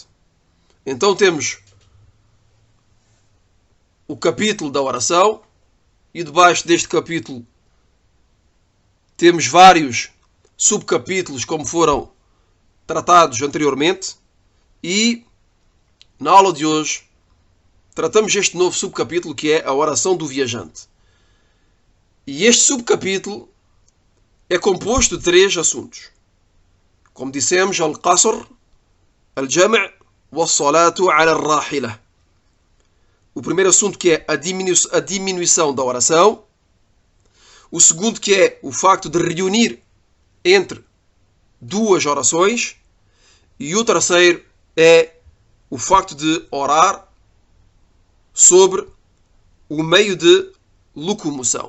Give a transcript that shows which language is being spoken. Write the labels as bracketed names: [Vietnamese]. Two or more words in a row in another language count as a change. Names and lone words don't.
[Portuguese] Então temos o capítulo da oração e debaixo deste capítulo temos vários subcapítulos como foram tratados anteriormente, e na aula de hoje tratamos este novo subcapítulo que é a oração do viajante. E este subcapítulo é composto de 3 assuntos. Como dissemos, [Arabic] القصر، الجمع وصلاة على الراحلة. [Portuguese] O primeiro assunto que é a diminuição da oração. O segundo que é o facto de reunir entre 2 orações. E o terceiro é o facto de orar sobre o meio de locomoção.